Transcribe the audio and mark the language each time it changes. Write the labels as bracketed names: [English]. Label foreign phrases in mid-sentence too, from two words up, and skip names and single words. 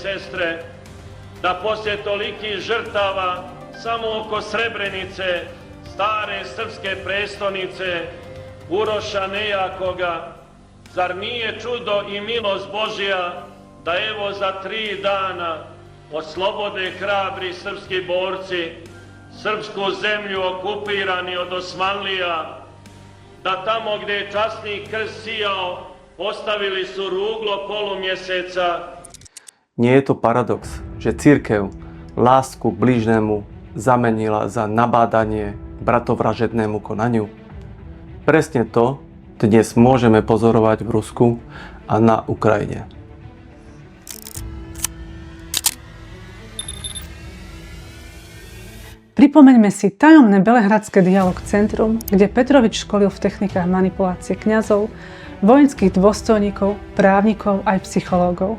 [Serbian] sestre, da poslije tolikih žrtava samo oko Srebrenice, stare srpske prestonice, Uroša nejakoga, zar nije čudo i milost Božja da evo za 3 dana oslobode hrabri srpski borci srpsku zemlju okupirani od Osmanlija, da tamo gdje je časni krst sijao postavili su ruglo polumjeseca. [Slovak] Nie je to paradox, že cirkev lásku k blížnemu zamenila za nabádanie bratovražednému konaniu? Presne to dnes môžeme pozorovať v Rusku a na Ukrajine. Pripomeňme si tajomné Belehradské dialog centrum, kde Petrovič školil v technikách manipulácie kňazov, vojenských dôstojníkov, právnikov aj psychológov.